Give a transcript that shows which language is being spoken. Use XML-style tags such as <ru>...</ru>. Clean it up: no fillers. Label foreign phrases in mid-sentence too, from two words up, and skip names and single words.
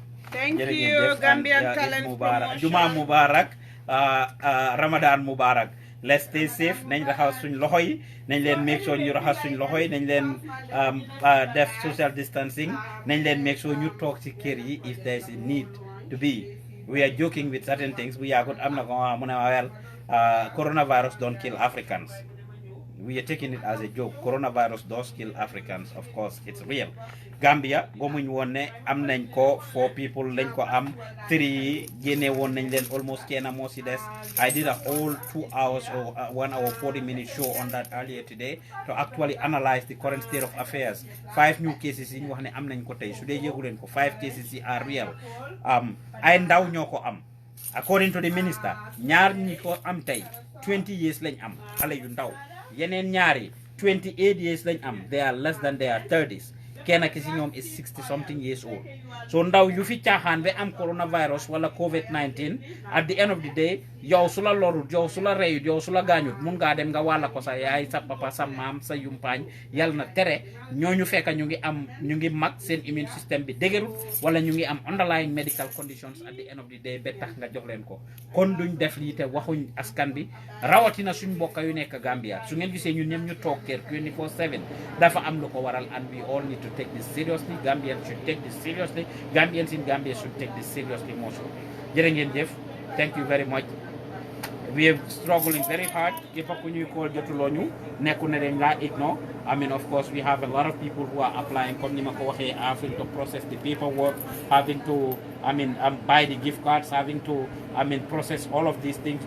<en>thank you Gambian Talent Promotion</en> <ar>جمعة مبارك رمضان مبارك</ar> <en>let's stay safe</en> <wo>nañ raxas suñ loxo yi nañ leen</wo> <en>make sure</en> <wo>ñu raxas suñ loxo yi nañ leen def</wo> <en>social distancing</en> <wo>nañ leen</wo> <en>make sure</en> <wo>ñu toog ci kër yi</wo> <en>if there is a need to be we are joking with certain things</en> <wo>bu yaagut am na ko mu ne</wo> <en>well coronavirus don't kill Africans we are taking it as a joke. Coronavirus does kill Africans, of course, it's real.</en> <wo>Gambia, gomuñ woon ne am nañ ko 4 people lañ ko am 3 génne woon nañ leen almost kenn moo si des.</wo> <en>I did a whole 2 hours or 1 hour 40 minute show on that earlier today to actually analyze the current state of affairs.</en> <wo>5</wo> <en>new cases</en> <wo>yi ñu wax ne am nañ ko tey su dee yëgu leen ko 5 cases yi</wo> <en>are real.</en> <wo>Ay ndaw ñoo ko am.</wo> <en>According to the minister,</en> <wo>ñaar ñi ko am tey 20 years lañ am xale yu ndaw yeneen ñaari 28 years lañ am,</wo> <en>they are less than their 30s.</en> <wo>Kenn ki si ñoom</wo> <en>is 60 something years old.</en> <wo>So ndaw yu fi caaxaan be am coronavirus wala COVID-19</wo> <en>at the end of the day</en> <wo>yow su la lorut yow su la reyut yow su la gaañut mun ngaa dem nga wàlla ko sa yaay sa papa sa maam sa yumpaañ yàlla na tere ñooñu fekk ñu ngi mag seen</wo> <en>immune system</en> <wo>bi dëgërut wala ñu ngi am</wo> <en>underlying medical conditions at the end of the day</en> <wo>ba tax nga jox leen ko kon duñ def lii te waxuñ askan bi rawatina suñ mbokk yu nekk Gambia su ngeen gisee ñun ñëpp ñu toog kër 24/7 dafa am lu ko waral</wo> <en>and we all need to take this seriously. Gambians should take this seriously. Gambians in Gambia should take this seriously more so.</en> <wo>Jërë ngeen jëf.</wo> <en>Thank you very much. We are struggling very hard. If you call Jotulonu, ignore. I mean, of course, we have a lot of people who are applying, having to process the paperwork, having to, buy the gift cards, having to, process all of these things.</en>